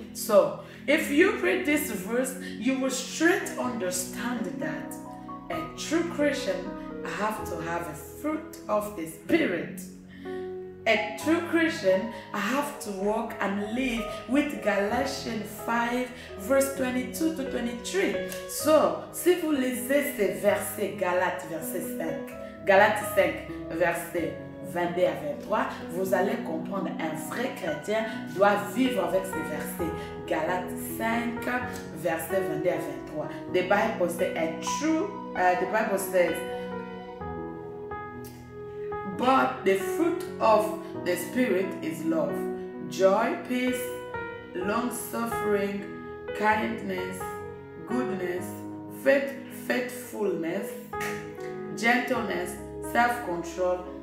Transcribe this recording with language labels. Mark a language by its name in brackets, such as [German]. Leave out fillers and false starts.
[English] So, if you read this verse, you will straight understand that a true Christian have to have a fruit of the Spirit. A true Christian have to walk and live with Galatians 5 verse 22 to 23. [French] So, si vous lisez ces versets, Galates verset 5, Galates 5 verset 22 à 23, vous allez comprendre un vrai chrétien doit vivre avec ces versets. Galates 5 verset 22 à 23. [English] The Bible says the Bible says But the fruit of the Spirit is love, joy, peace, long-suffering, kindness, goodness, faithfulness, gentleness, self-control.